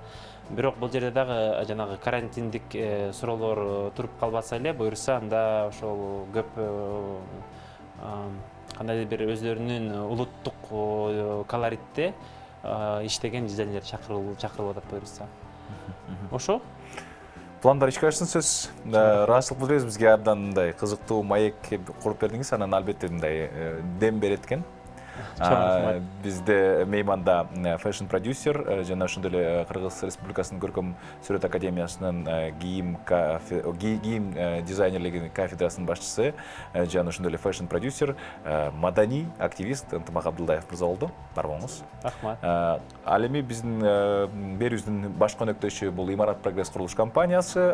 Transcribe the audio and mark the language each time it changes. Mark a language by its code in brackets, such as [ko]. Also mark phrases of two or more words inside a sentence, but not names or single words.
[ky] Бирок бул жерде дагы жанагы карантиндик суроолор туруп калбаса эле, буйруса анда ошол көп кандайдыр бир өзлөрүнүн улуттук колоритте иштеген дизайнерлер чакырылып атат буйруса. Ошо Пландар ишке ашсын сөз. Ыраазычылык билдиребиз, бизге абдан мындай кызыктуу маек куруп бердиңиз, анан албетте мындай дем берет экен. Бизде меймандa [en] fashion producer [ky] жана ошондой эле Кыргыз Республикасынын көркөм сүрөт академиясынын кийим дизайнерлиги кафедрасынын башчысы жана ошондой эле [en] fashion producer, [ky] маданий активист Ынтымак Абдылдаев мырза болду. Бар болуңуз. Рахмат. Ал эми биздин берүүбүздүн баш конөктөшү бул Имарат Прогресс курулуш компаниясы.